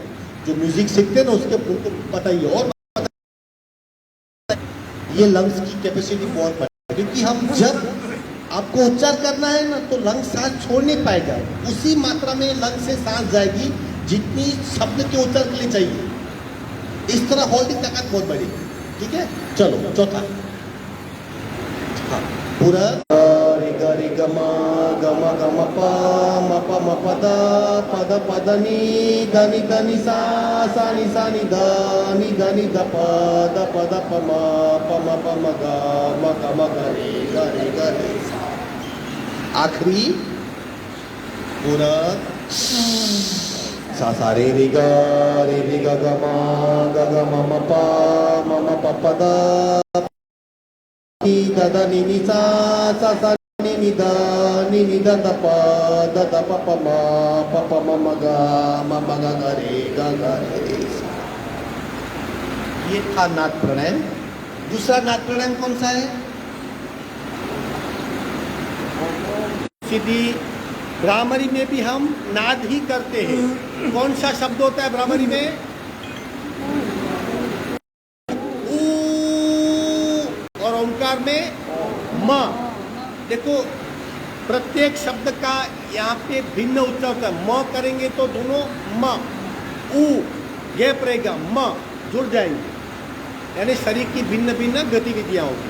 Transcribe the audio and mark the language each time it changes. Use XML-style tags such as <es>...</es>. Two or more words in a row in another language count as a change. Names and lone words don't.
<hi>जो म्यूजिक सीखते हैं ना उसके उनको बताइए। और ये लंग्स की कैपेसिटी बहुत बढ़ी, क्योंकि हम जब आपको उच्चार करना है ना, तो लंग सांस छोड़ नहीं पाएगा। उसी मात्रा में लंग से सांस जाएगी जितनी शब्द के उच्चार के लिए चाहिए। इस तरह होल्डिंग ताकत बहुत बड़ी। ठीक है, चलो चौथा। हाँ, पूरा रे ग गम गम गम प म प म प द पद नि ध नि सा नि ध नि द प म प म ग म ग रे सा। आखिरी पूरक सा रे ग ग म म प प द नि सा नि द प म ग रे सा। ये था नाद प्राणायाम। दूसरा नाद प्राणायाम कौन सा है? सीधी भ्रामरी में भी हम नाद ही करते हैं। कौन सा शब्द होता है भ्रामरी में? ऊ। और ओंकार में म। देखो प्रत्येक शब्द का यहाँ पे भिन्न उच्चारण होता है। म करेंगे तो दोनों म, ऊ गैप रहेगा, म जुड़ जाएंगे, यानी शरीर की भिन्न भिन्न गतिविधियां होगी।</hi>